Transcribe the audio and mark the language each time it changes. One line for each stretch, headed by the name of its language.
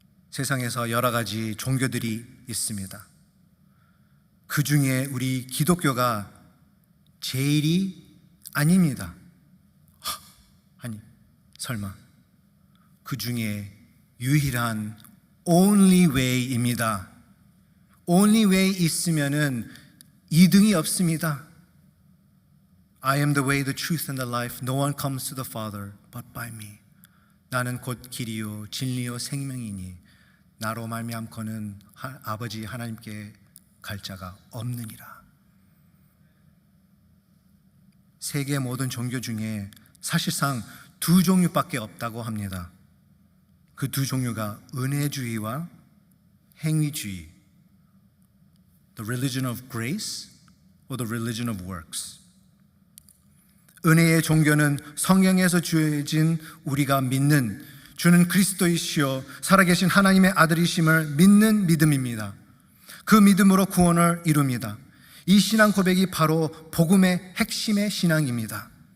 Korean: 세상에서 여러 가지 종교들이 있습니다. 그 중에 우리 기독교가 제일이 아닙니다. 아니, 설마 그 중에 유일한
English: only way
Korean: 입니다.
English: only way
Korean: 있으면은 2등이 없습니다.
English: I am the way, the truth and the life. No one comes to the Father but by me.
Korean: 나는 곧 길이요 진리요 생명이니 나로 말미암고는 아버지 하나님께 갈 자가 없느니라. 세계 모든 종교 중에 사실상 두 종류밖에 없다고 합니다. 그 두 종류가 은혜주의와 행위주의,
English: the religion of grace or the religion of works.
Korean: 은혜의 종교는 성령에서 주어진 우리가 믿는 주는 그리스도이시요 살아계신 하나님의 아들이심을 믿는 믿음입니다. 그 믿음으로 구원을 이룹니다. 이 신앙 고백이 바로 복음의 핵심의 신앙입니다.